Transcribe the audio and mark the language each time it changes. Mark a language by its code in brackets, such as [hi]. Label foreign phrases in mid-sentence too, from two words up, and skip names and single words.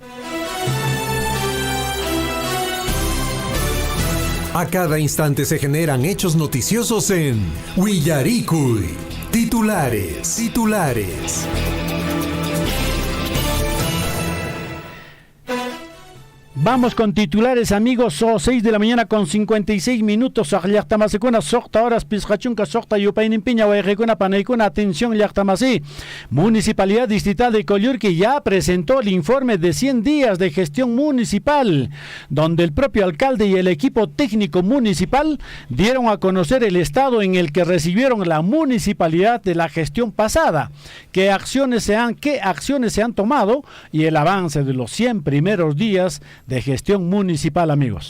[es] A cada instante se generan hechos noticiosos en Willaricui. Titulares. Vamos con titulares, amigos. 6 de la mañana con 56 minutos. [qu] Llaqtamasicuna soqta horas pisqachunka soqta yupayninpiña wayqikuna panaykuna. [es] Atención, Llaqtamasi. Municipalidad Distrital de Coyurqui ya presentó el informe de 100 días de gestión municipal, donde el propio alcalde y el equipo técnico municipal dieron a conocer el estado en el que recibieron la municipalidad de la gestión pasada, qué acciones se han tomado y el avance de los 100 primeros días de gestión municipal, amigos.